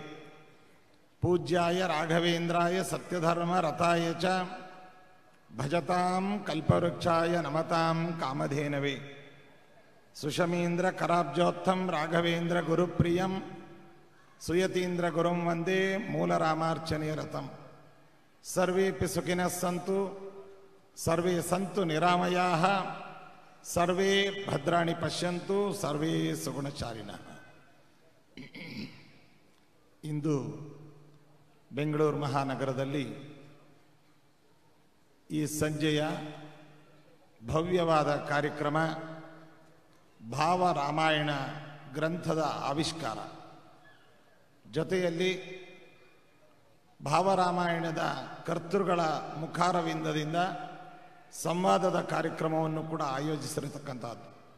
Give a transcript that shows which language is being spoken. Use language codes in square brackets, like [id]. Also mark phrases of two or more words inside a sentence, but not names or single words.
[sa] ಪೂಜ್ಯಾಯ ರಾಘವೇಂದ್ರಾಯ ಸತ್ಯಧರ್ಮ ರಥಾಯ ಚ ಭಜತಾಂ ಕಲ್ಪವೃಕ್ಷಾಯ ನಮತಾಂ ಕಾಮಧೇನವೇ. ಸುಷಮೀಂದ್ರ ಕರಾಬ್ಜೋತ್ಥಂ ರಾಘವೇಂದ್ರ ಗುರುಪ್ರಿಯಂ ಸುಯತೀಂದ್ರ ಗುರುಂ ವಂದೇ ಮೂಲರಾಮಾರ್ಚನೆ ರಥಂ. ಸರ್ವೇಪಿ ಸುಖಿನಃ ಸಂತು ಸರ್ವೇ ಸಂತು ನಿರಾಮಯಾಃ ಸರ್ವೇ ಭದ್ರಾಣಿ ಪಶ್ಯಂತು ಸರ್ವೇ ಸುಗುಣಚಾರಿಣಃ. [kn] ಇಂದು ಬೆಂಗಳೂರು ಮಹಾನಗರದಲ್ಲಿ ಈ ಸಂಜೆಯ ಭವ್ಯವಾದ ಕಾರ್ಯಕ್ರಮ ಭಾವರಾಮಾಯಣ ಗ್ರಂಥದ ಆವಿಷ್ಕಾರ, ಜೊತೆಯಲ್ಲಿ ಭಾವರಾಮಾಯಣದ ಕರ್ತೃಗಳ ಮುಖಾರವಿಂದದಿಂದ ಸಂವಾದದ ಕಾರ್ಯಕ್ರಮವನ್ನು ಕೂಡ ಆಯೋಜಿಸಿರತಕ್ಕಂಥದ್ದು.